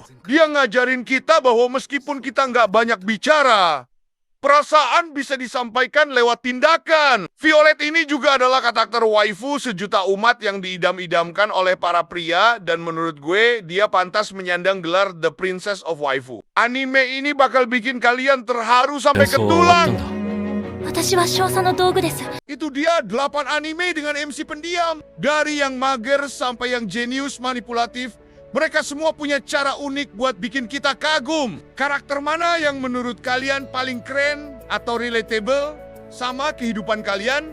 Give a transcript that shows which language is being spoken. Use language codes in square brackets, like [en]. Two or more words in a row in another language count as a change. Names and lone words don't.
[id] Dia ngajarin kita bahwa meskipun kita nggak banyak bicara, perasaan bisa disampaikan lewat tindakan. Violet ini juga adalah karakter waifu sejuta umat yang diidam-idamkan oleh para pria, dan menurut gue, dia pantas menyandang gelar [en] The Princess of Waifu. [id] Anime ini bakal bikin kalian terharu sampai ke [ja] そう終わったん [id] tulang. [ja] だ。私は少佐の道具です。 [id] Itu dia 8 anime dengan MC pendiam. Dari yang mager sampai yang jenius manipulatif, mereka semua punya cara unik buat bikin kita kagum. Karakter mana yang menurut kalian paling keren atau relatable sama kehidupan kalian?